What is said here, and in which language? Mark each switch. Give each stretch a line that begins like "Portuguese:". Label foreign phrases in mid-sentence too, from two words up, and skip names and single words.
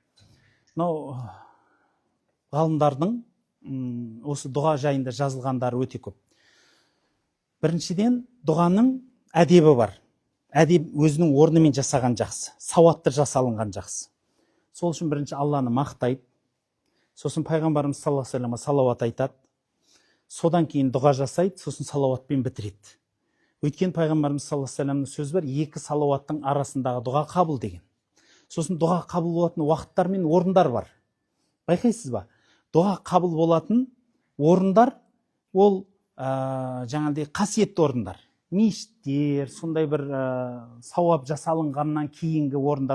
Kazakh: Ғалымдардың осы дұға жайында жазылғандары өте көп. Біріншіден, дұғаның әдебі бар. Әдеп өзінің орнымен жасаған жақсы, сауатты жасалынған жақсы. Сол үшін бірінші Алланы мақтайды. Сосын пайғамбарымыз
Arabic: صلى الله عليه وسلم
Kazakh: салауат айтады. Содан кейін дұға жасайды, сосын салауатпен бітіреді. Өйткені пайғамбарымыз
Arabic: صلى الله عليه وسلمның
Kazakh: сөзі бар, екі салауаттың арасындағы дұға қабыл деген. Сосын дұға қабыл болатын уақыттар мен орындар бар. Байқайсыз ба? Дұға қабыл болатын орындар ол жаңағыдай қасиетті орындар. Мешіттер, сондай бір сауап жасалынғаннан кейінгі орындар.